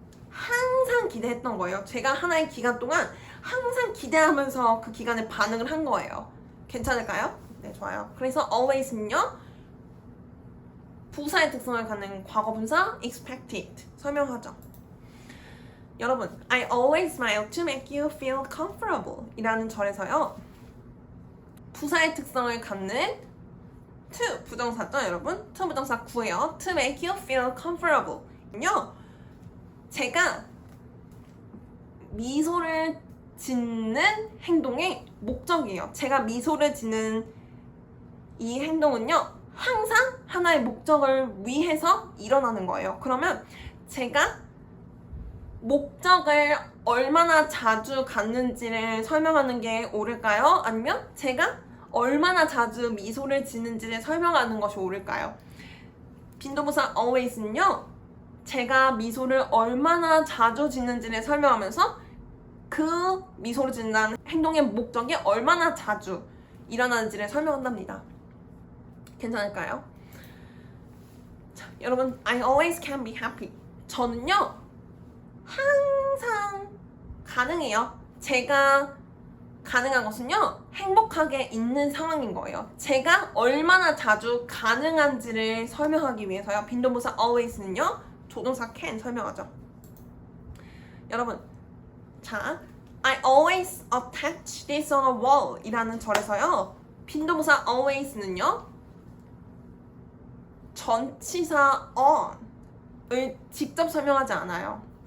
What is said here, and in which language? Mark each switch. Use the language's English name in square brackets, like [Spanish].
[Korean] 항상 기대했던 거예요. 제가 하나의 기간 동안 항상 기대하면서 그 기간에 반응을 한 거예요. 괜찮을까요? 네, 좋아요. 그래서 always는요, 부사의 특성을 갖는 과거분사 expected 설명하죠. 여러분, [English] I always smile to make you feel comfortable [Korean] 이라는 절에서요, 부사의 특성을 갖는 to 부정사죠, 여러분. to 부정사 구예요. [English] to make you feel comfortable [Korean] 요, 제가 미소를 짓는 행동의 목적이에요. 제가 미소를 짓는 이 행동은요, 항상 하나의 목적을 위해서 일어나는 거예요. 그러면 제가 목적을 얼마나 자주 갖는지를 설명하는 게 옳을까요? 아니면 제가 얼마나 자주 미소를 짓는지를 설명하는 것이 옳을까요? 빈도부사 always는요, 제가 미소를 얼마나 자주 짓는지를 설명하면서 그 미소를 짓는 행동의 목적이 얼마나 자주 일어나는지를 설명한답니다. 괜찮을까요? 자, 여러분, [English] I always can be happy. [Korean] 저는요, 항상 가능해요. 제가 가능한 것은요, 행복하게 있는 상황인 거예요. 제가 얼마나 자주 가능한지를 설명하기 위해서요, 빈도부사 always는요, 조동사 can 설명하죠. 여러분, 자, [English] I always attach this on a wall [Korean] 이라는 절에서요, 빈도부사 always는요, 전치사 on을 직접 설명하지 않아요.